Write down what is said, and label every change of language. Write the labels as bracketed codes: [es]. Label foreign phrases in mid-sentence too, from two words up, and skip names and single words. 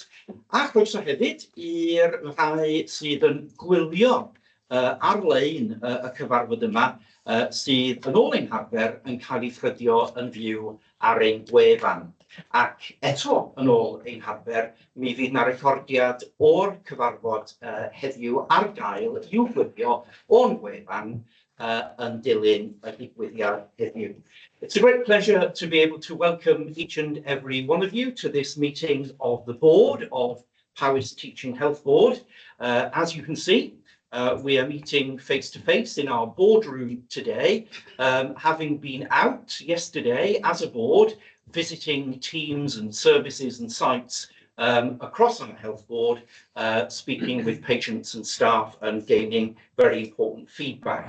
[cy] A croeso hefyd i'r rhai sydd yn gwylio ar-lein y cyfarfod yma, sydd yn ôl ein harfer yn cael ei thrydio yn fyw ar ein gwefan. Ac eto yn ôl ein harfer, mi fydd 'na recordiad o'r cyfarfod heddiw ar gael i'w gwylio o'n wefan yn dilyn y digwyddiad heddiw. [en] It's a great pleasure to be able to welcome each and every one of you to this meeting of the board of Powys Teaching Health Board. As you can see, we are meeting face-to-face in our boardroom today, having been out yesterday as a board, visiting teams and services and sites across our health board, speaking with patients and staff and gaining very important feedback.